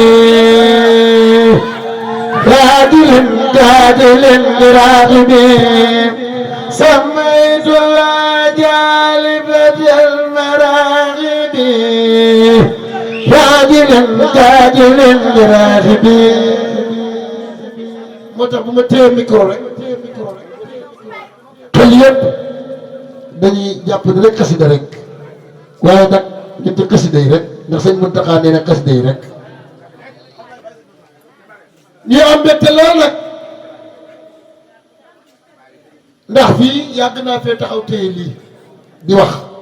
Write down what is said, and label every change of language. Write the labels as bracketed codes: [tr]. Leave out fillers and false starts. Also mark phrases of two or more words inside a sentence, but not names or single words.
[ar] جادل براغب سميت يا جالب المراغب جادل براغب [wo] moo tax bu ma téye micro rek xel yëpp dañuy jàpp ne rek xasida rek waaye nag ñetti xasida yi rek ndax sëñ Muntaxa nee na xasida yi rek ñu am mbégte lool nag ndax fii yàgg naa fee taxaw téye lii di wax